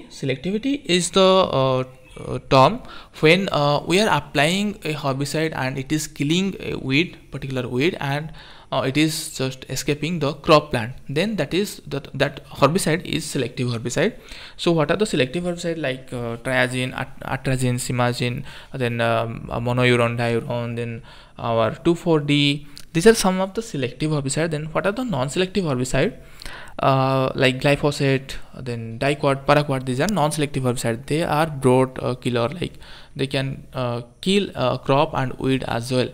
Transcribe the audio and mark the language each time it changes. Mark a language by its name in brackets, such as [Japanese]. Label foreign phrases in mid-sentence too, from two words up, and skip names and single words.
[English] Selectivity is the term when we are applying a herbicide and it is killing a weed, particular weed, and it is just escaping the crop plant, then that herbicide is selective herbicide. So what are the selective herbicide like triazine, atrazine, simazine, then monouron, diuron, then our 2,4-D. These are some of the selective herbicide. Then what are the non-selective herbicide? Like glyphosate, then diquat, paraquat. These are non-selective herbicides. They are broad killer, like they can kill crop and weed as well.